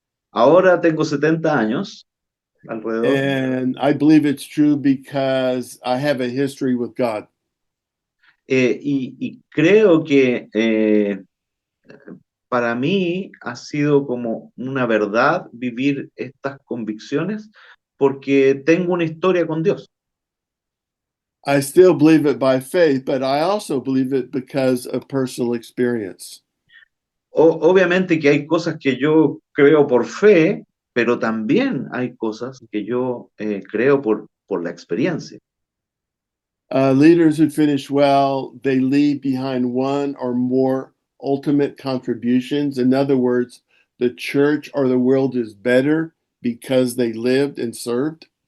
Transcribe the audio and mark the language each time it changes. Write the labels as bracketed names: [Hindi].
[Spanish] Ahora tengo 70 años alrededor. [English] And I believe it's true because I have a history with God. [Spanish] Y creo que para mí ha sido como una verdad vivir estas convicciones porque tengo una historia con Dios. [English] I still believe it by faith, but I also believe it because of personal experience. [Spanish] Obviamente que hay cosas que yo creo por fe, pero también hay cosas que yo creo por la experiencia. [English] Leaders who finish well, they leave behind one or more ultimate contributions. In other words, the church or the world is better because they lived and served.